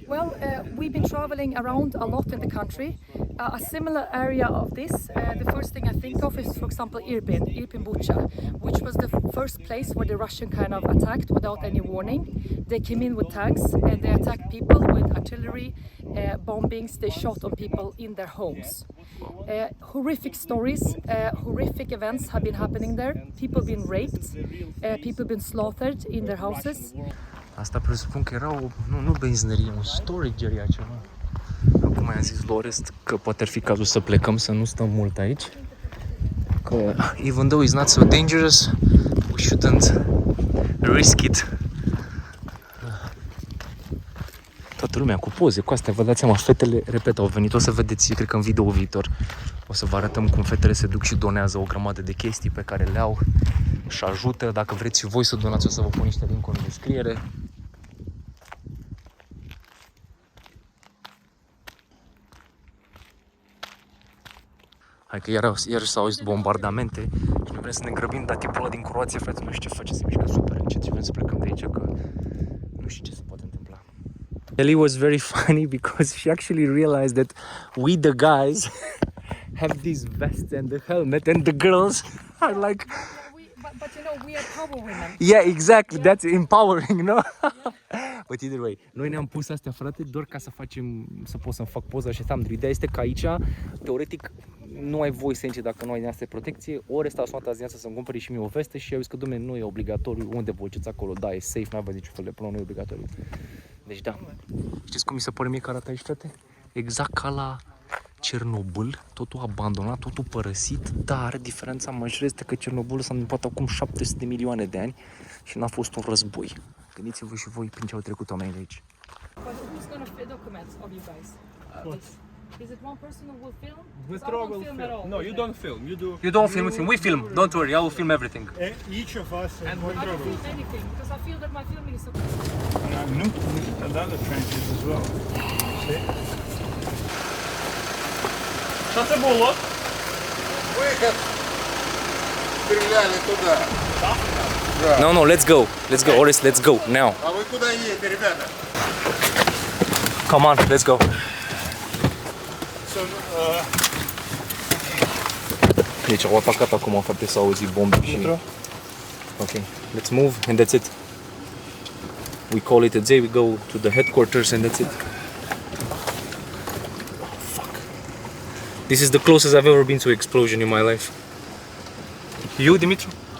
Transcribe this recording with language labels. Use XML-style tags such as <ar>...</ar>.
<en>Well, we've been traveling around a lot in the country. A similar area of this, the first thing I think of is, for example, Irpin Bucha, which was the first place where the Russian kind of attacked without any warning. They came in with tanks and they attacked people with artillery, bombings. They shot on people in their homes. Horrific stories, horrific events have been happening there. People been raped, people been slaughtered in their houses.</en> <ro>Asta presupun că era nu benzinărie, un</ro> <en>storage area</en> <ro>ceva. Acum i-am zis Lorest că poate ar fi cazul să plecăm, să nu stăm mult aici.</ro> <en>Că even though it's not so dangerous, we shouldn't risk it.</en> <ro>Toată lumea cu poze, cu astea, vă dați seama, fetele, repet, au venit, o să vedeți, cred că în video viitor, o să vă arătăm cum fetele se duc și donează o grămadă de chestii pe care le au și ajută. Dacă vreți și voi să donați, o să vă pun niște link-uri în descriere. Hai că iar s-au auzit bombardamente și noi vrem să ne grăbim, dar tipul ăla din Croația, frate, nu știu ce face, se mișcă super încet și vrem să plecăm de aici, că nu știu ce se poate întâmpla.</ro> <en>Ellie was very funny because she actually realized that we the guys have these vests and the helmet and the girls are like... But you know, we are power women. Yeah, exactly, that's empowering, no? But either way,</en> <ro>noi ne-am pus astea, frate, doar ca să pot să-mi fac poza și asta. Ideea este că aici, teoretic, nu ai voie să intri dacă nu ai din asta de protecție. Ori ăsta a sunat azi dimineața să-mi cumpări și mie o vestă și eu zis că, dom'le, nu e obligatoriu, unde vă duceți acolo, da, e safe, n-aveți niciun fel de problemă, nu e obligatoriu. Deci da, știți cum mi se pare mie că arată aici, frate? Exact ca la Cernobâl, totul abandonat, totul părăsit, dar diferența majoră este că Cernobâl s-a întâmplat acum 700 de milioane de ani și n-a fost un război. Gândiți-vă și voi prin ce au trecut oamenii de aici.</ro> <en>But who's going to document of you guys? Is it one person who will film? Withdraw will film. No, you don't film. You don't film, we film. Don't worry, I will film everything. Each of us I don't film anything because I feel that my filming is so... and other trenches as well.</en> <uk>Що це було?</uk> <ru>Выход. Стреляли туда.</ru> <en>No, let's go. Let's go, Orest, let's go, now. Come on, let's go.</en> <ro>Deci au atacat acum, frate, s-au auzit bombe și...</ro> <en>Ok, let's move and that's it. We call it a day, we go to the headquarters and that's it. Fuck. This is the closest I've ever been to explosion in my life. You, Dimitru?</en>